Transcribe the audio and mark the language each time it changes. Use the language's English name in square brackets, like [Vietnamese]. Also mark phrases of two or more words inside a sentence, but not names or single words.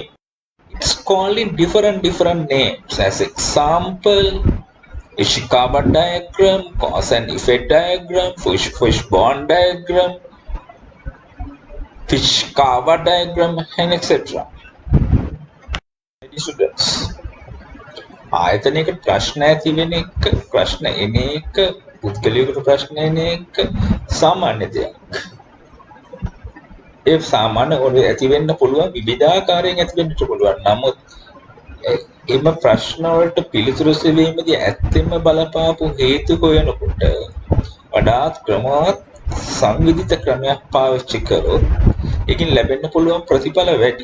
[English] It's called in different names. As example, Ishikawa diagram, cause and effect diagram, fishbone diagram, Fishkawa diagram, and etc. Students. [Sinhala] ආයතනයකට ප්‍රශ්න ඇති වෙන එක, ප්‍රශ්න එන එක, පුද්ගලයෙකුට ප්‍රශ්න එන එක සාමාන්‍ය දෙයක්. ඒ සාමාන්‍ය ඔය ඇති වෙන්න පුළුවන් විවිධාකාරයෙන් ඇති වෙන්නට පුළුවන්. නමුත් එම ප්‍රශ්න වලට පිළිතුරු සෙවීමේදී ඇත්තෙන්ම බලපාපු හේතු හොයනකොට වඩාත් ක්‍රමවත් සංවිධිත ක්‍රමයක් පාවිච්චි කරොත් ඒකින් ලැබෙන්න පුළුවන් ප්‍රතිඵල වැඩි.